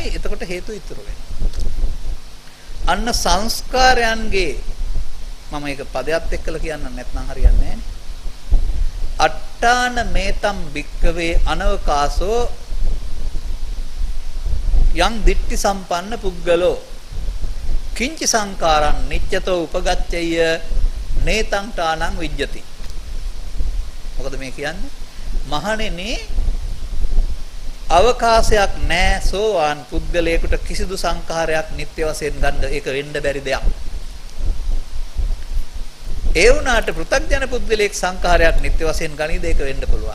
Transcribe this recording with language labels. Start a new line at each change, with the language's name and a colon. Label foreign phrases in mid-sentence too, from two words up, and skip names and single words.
Sinhala: එතකොට හේතු ඉතුරු වෙනවා. අන්න සංස්කාරයන්ගේ මම ඒක පදයක් එක්කලා කියන්න නැත්නම් හරියන්නේ නැහැ.
Pali: අට්ඨාන මේතම් භික්කවේ අනවකාසෝ යං දිට්ඨි සම්පන්න පුද්ගලෝ කිංච සංකාරං නිච්ඡතෝ උපගච්ඡය නේතං ඨානං විජ්ජති.
Sinhala: මොකද මේ කියන්නේ? මහණෙනි අවකාශයක් නැහැ සෝවාන් පුද්ගලයෙකුට කිසිදු සංඛාරයක් නිත්‍ය වශයෙන් ගන්න ඒක වෙන්න බැරි දෙයක්. ඒ වුණාට පෘථග්ජන පුද්ගලයෙක් සංඛාරයක් නිත්‍ය වශයෙන් ගනීද ඒක වෙන්න පුළුවන්.